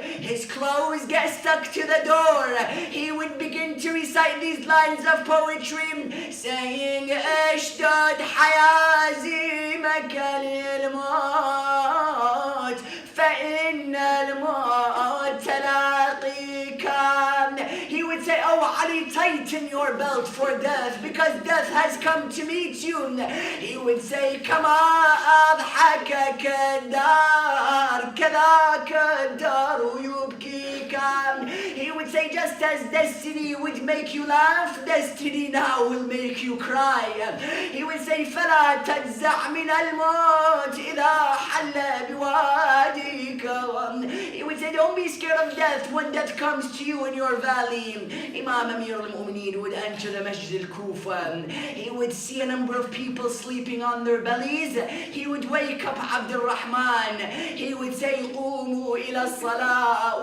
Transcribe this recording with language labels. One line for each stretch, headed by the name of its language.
English: His clothes get stuck to the door. He would begin to recite these lines of poetry, saying,
Arabic: اشتد حيازمك للموت فإن الموت لاقيك.
English: He would say, oh Ali, tighten your belt for death, because death has come to meet you. He would say,
Arabic: كما أضحكك الدار كذاك الدار يبكيك.
English: He would say, just as destiny would make you laugh, destiny now will make you cry. He would say,
Arabic: فلا تجزع من الموت إذا حل بواديك.
English: He would say, don't be scared of death when death comes to you in your valley. Imam Amir al-Mu'mineen would enter the Masjid al-Kufa. He would see a number of people sleeping on their bellies. He would wake up Abdul Rahman. He would say,
Arabic: قوموا إلى الصلاة.